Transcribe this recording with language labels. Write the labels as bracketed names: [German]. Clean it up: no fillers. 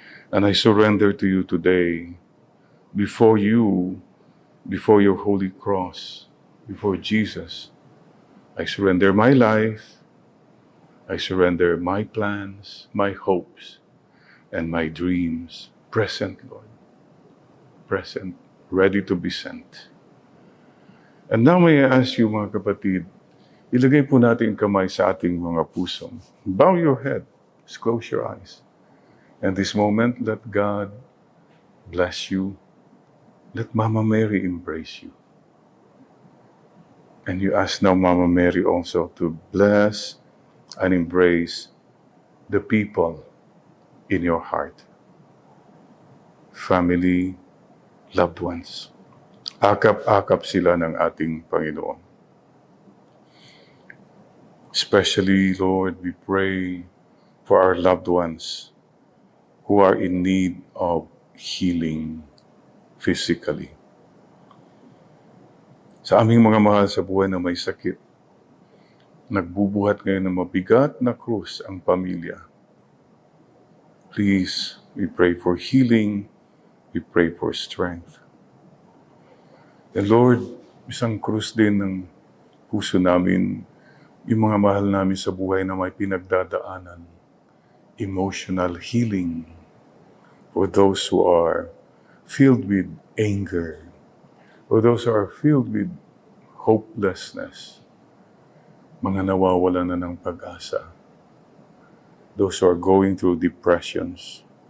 [English] And I surrender to you today, before you, before your holy cross, before Jesus. I surrender my life, I surrender my plans, my hopes, and my dreams. Present, Lord. Present, ready to be sent. And now may I ask you, [Filipino] mga kapatid, ilagay po natin kamay sa ating mga puso. [English] Bow your head, just close your eyes. And this moment, let God bless you. Let Mama Mary embrace you. And you ask now Mama Mary also to bless and embrace the people in your heart. Family, loved ones. [Filipino] Akap-akap sila ng ating Panginoon. [English] Especially, Lord, we pray for our loved ones who are in need of healing physically. [Filipino] Sa aming mga mahal sa buhay na may sakit, nagbubuhat ngayon ng mabigat na krus ang pamilya. [English] Please, we pray for healing, we pray for strength. And Lord, [Filipino] isang krus din ng puso namin, yung mga mahal namin sa buhay na may pinagdadaanan. [English] Emotional healing for those who are filled with anger, for those who are filled with hopelessness, [Filipino] mga nawawalan na ng pag-asa, [English] those who are going through depressions.